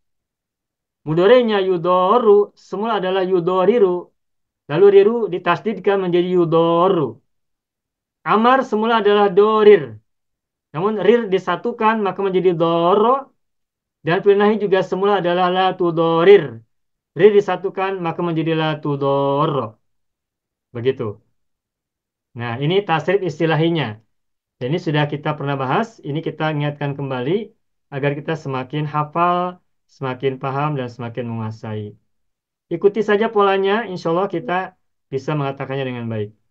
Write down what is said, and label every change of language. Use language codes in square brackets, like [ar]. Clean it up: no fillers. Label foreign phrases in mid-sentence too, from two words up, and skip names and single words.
[id] Mudhari'nya yudoru, semula adalah yudoriru, Lalu riru ditasdidkan menjadi yudoru. Amar semula adalah dorir. Namun rir disatukan maka menjadi doro. Dan fi'il nahi juga semula adalah [ar] لا تضرر. [id] Rir disatukan maka menjadi [ar] لا تضر. [id] Begitu. Nah, ini tasrif istilahinya. Dan ini sudah kita pernah bahas. Ini kita ingatkan kembali agar kita semakin hafal, semakin paham, dan semakin menguasai. Ikuti saja polanya, [ar] إن شاء الله [id] kita bisa mengatakannya dengan baik.